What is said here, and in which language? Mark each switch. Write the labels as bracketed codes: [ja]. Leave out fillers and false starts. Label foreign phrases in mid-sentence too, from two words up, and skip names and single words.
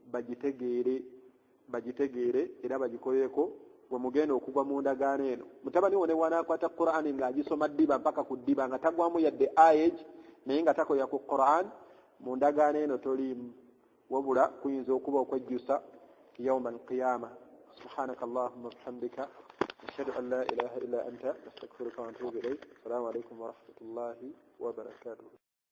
[lg] bagitegeere era bagikolereko bwe mugenda okugwa mu ndagaano eno mutabani wo ne bw'anaakwata Qur'an ng'agisoma ddiba mpaka ku ddiba nga tagwamu yadde age naye nga takoya ku Qur'an mu ndagaano eno toliimu wabula kuyinza okuba okwejjusa [ar] يوم القيامة سبحانك اللهم بحمدك نشهد أن لا إله إلا أنت نستغفرك ونتوب إليك. السلام عليكم ورحمة الله وبركاته.